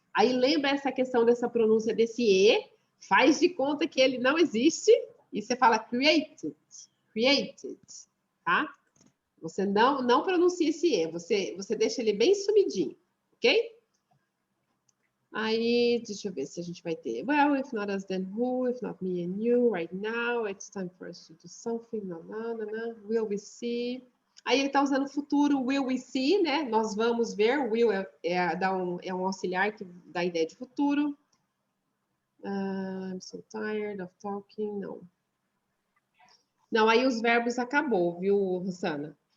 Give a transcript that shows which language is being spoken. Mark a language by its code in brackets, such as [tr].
[pt] Aí lembra essa questão dessa pronúncia desse E, faz de conta que ele não existe, e você fala created, created, tá? Você não pronuncia esse E, você deixa ele bem sumidinho, ok? Aí, deixa eu ver se a gente vai ter. [en] Well, if not us, then who? If not me and you, right now, it's time for us to do something. Will we see? [pt] Aí ele está usando o futuro, [en] will we see, [pt] né? Nós vamos ver. Will é um auxiliar que dá a ideia de futuro. [en] I'm so tired of talking. [pt] Não. Não, aí os verbos acabou, viu, Rosana?